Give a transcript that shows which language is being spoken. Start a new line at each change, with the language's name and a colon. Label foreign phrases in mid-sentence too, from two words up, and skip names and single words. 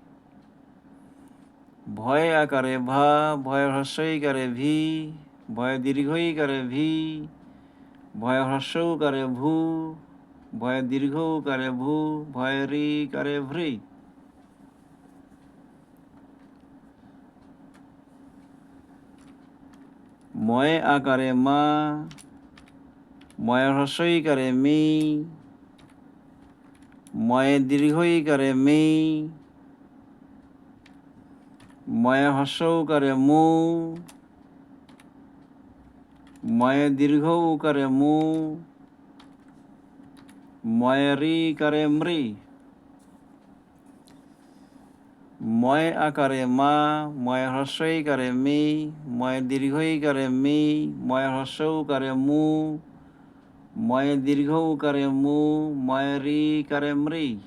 Assamese: ভয়ে আকারে ভা, ভয়ে হ্রস্ব ইকারে ভি, ভয়ে দীর্ঘ ইকারে ভি, ভয়ে হ্রস্ব উকারে ভু, ভয়ে দীর্ঘ উকারে ভু, ভয়ে রি ইকারে ভ্রি, ময়ে আকারে মা, ময়ে হ্রস্ব ইকারে মি, ময়ে দীর্ঘ ইকারে মি, ময়ে হ্রস্ব উকারে মু, ময়ে দীর্ঘ উকারে মু, ময়ে রি ইকারে মৃ, ময়ে আকারে মা, ময়ে হ্রস্ব ইকারে মি, ময়ে দীর্ঘ ইকারে মি, ময়ে হ্রস্ব উকারে মু, ময়ে দীর্ঘ উকারে মু, ময়ে রি ইকারে মৃ,